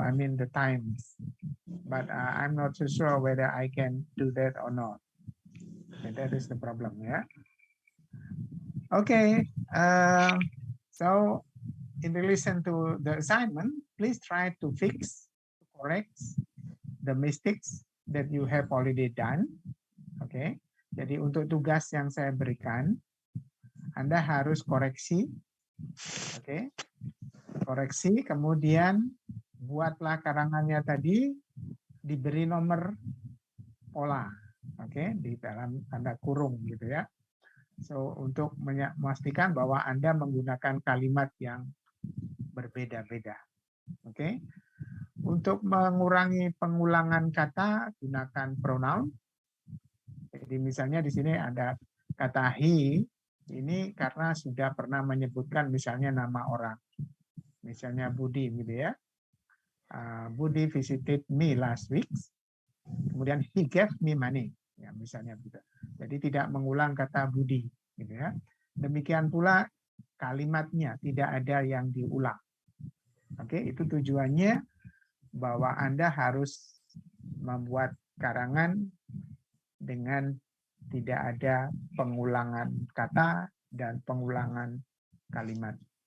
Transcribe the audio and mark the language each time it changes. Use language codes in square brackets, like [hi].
[en] I mean the times, but I'm not so sure whether I can do that or not. And that is the problem. Yeah. Okay. So in relation to the assignment, please try to fix, correct the mistakes that you have already done. [id] Oke, jadi untuk tugas yang saya berikan, Anda harus koreksi. Oke, koreksi, kemudian buatlah karangannya tadi, diberi nomor pola. Oke, di dalam tanda kurung gitu ya. So, untuk memastikan bahwa Anda menggunakan kalimat yang berbeda-beda. Oke. Untuk mengurangi pengulangan kata, gunakan pronoun. Jadi misalnya di sini ada kata he, ini karena sudah pernah menyebutkan misalnya nama orang. Misalnya Budi gitu ya. [en] Budi visited me last week. [id] Kemudian [en] he gave me money. [id] Ya, misalnya gitu. Jadi tidak mengulang kata Budi gitu ya. Demikian pula kalimatnya tidak ada yang diulang. Oke, itu tujuannya bahwa Anda harus membuat karangan dengan tidak ada pengulangan kata dan pengulangan kalimat.